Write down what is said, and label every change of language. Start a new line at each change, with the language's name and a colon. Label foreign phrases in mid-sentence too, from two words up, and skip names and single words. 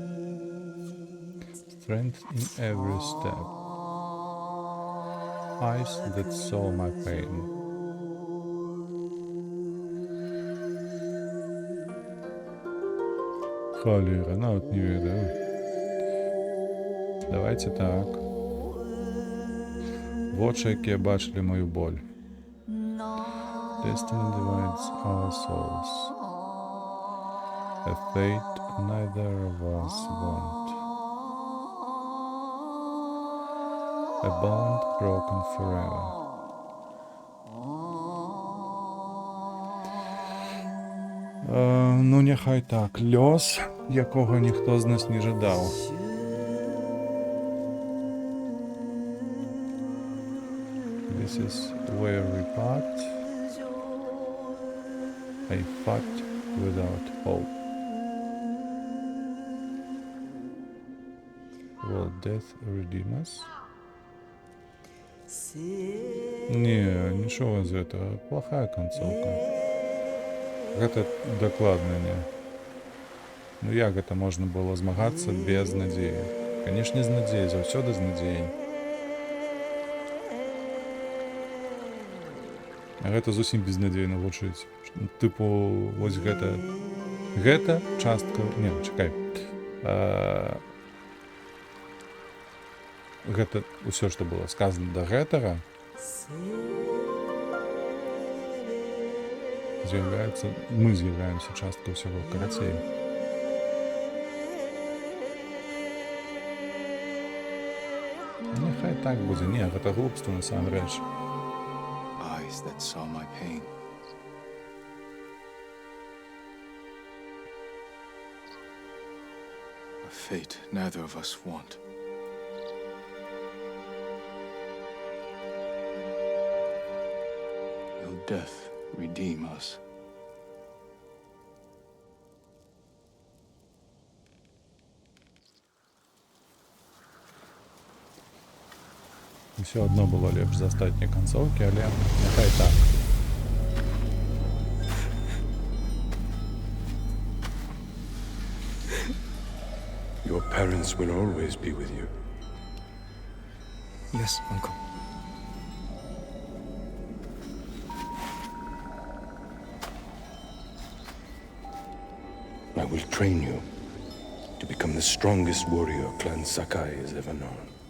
English: Strength in every step. Eyes that saw my pain.
Belarusian: Холера, ну вот не ведаю. Давайте так. Вочы, якія бачили мою боль.
English: Destiny divides our souls. A fate neither of us want. A bond broken forever.
Ukrainian: Ну, нехай так. Льос, якого ніхто з нас не жадав.
English: This is where we part. I fought without hope. Will death redeem us?
Russian: Не, ничего из этого. Плохая концовка. Это докладно не.
Ukrainian: Ну як это можна було змагатися без надії?
Belarusian: Канешне, з надзеяй, заўсёды з надзеяй. А гэта зусім безнадзейна гучыць. Тыпу, вось гэта... Гэта частка... Не, чакай. Гэта ўсё, што было сказана да гэтага, з'яўляецца... Мы з'яўляемся часткай усяго, карацей. Няхай так будзе. Не, гэта глупства насамрэч.
English: Eyes that saw my pain. A fate neither of us want. Will death redeem us?
Belarusian: Усё адно было лепш за астатнія канцоўкі, але няхай так.
English: Your parents will always be with you. Yes, Uncle. I will train you to become the strongest warrior Clan Sakai has ever known.